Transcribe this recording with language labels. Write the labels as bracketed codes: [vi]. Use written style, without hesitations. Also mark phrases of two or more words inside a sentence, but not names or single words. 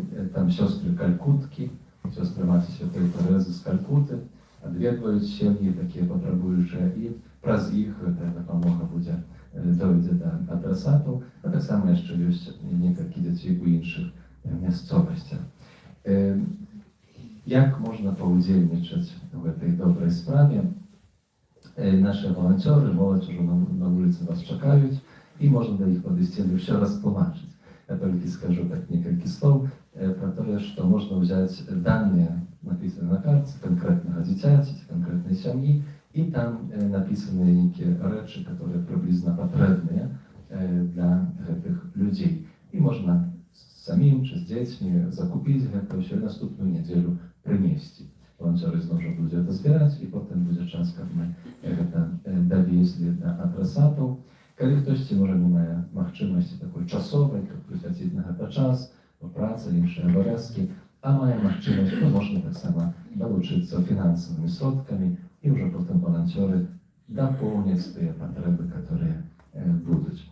[be] Там сёстры Калькуткі, сёстры Маці Святой Тэрэзы з Калькуты адведваюць сем'і такія патрабуючыя, і праз іх гэтая дапамога будзе дойдзе да адрасатаў, а таксама яшчэ ёсць некалькі дзяцей у іншых мясцовасцях. Як можна паўдзельнічаць у гэтай добрай справе? [ru] Наши волонтеры, молодь уже на улице вас чакают, и можно до их подвести или еще раз тлумачить. Я только скажу так несколько слов про то, что можно взять данные, написанные на карте, конкретного дитяти, конкретной семьи, и там написаны некие речи, которые приблизно потребные для этих людей. И можно самим, с детьми закупить это все наступную неделю принести. [uk] Волонтеры знову ж будуть це збирати, і потім буде час, коли ми це довезли до адресатів. Коли хтось, може, не має можливості такої часової, як присвятити на це час, праця, інші обов'язки, а має можливість, то можна так само долучитися фінансовими сродками, і вже потім волонтери доповнять ті потреби, які будуть.